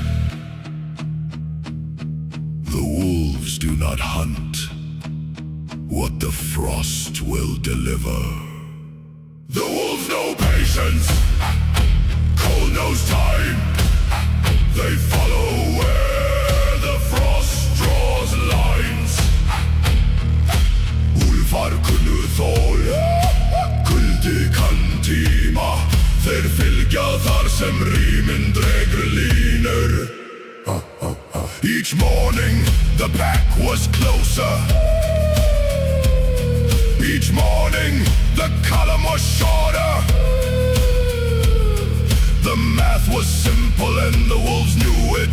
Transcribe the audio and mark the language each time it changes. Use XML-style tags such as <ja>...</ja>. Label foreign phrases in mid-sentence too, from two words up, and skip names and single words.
<en>The wolves do not hunt what the frost will deliver. The wolves know patience, cold knows time. They follow where the frost draws lines.</en> <is>Úlfar kunnu þol, kuldi kann tíma. Þeir fylgja þar sem Hrímin dregur línur.</is> <en>Each morning the pack was closer. Each morning the column was shorter. The math was simple and the wolves knew it.</en>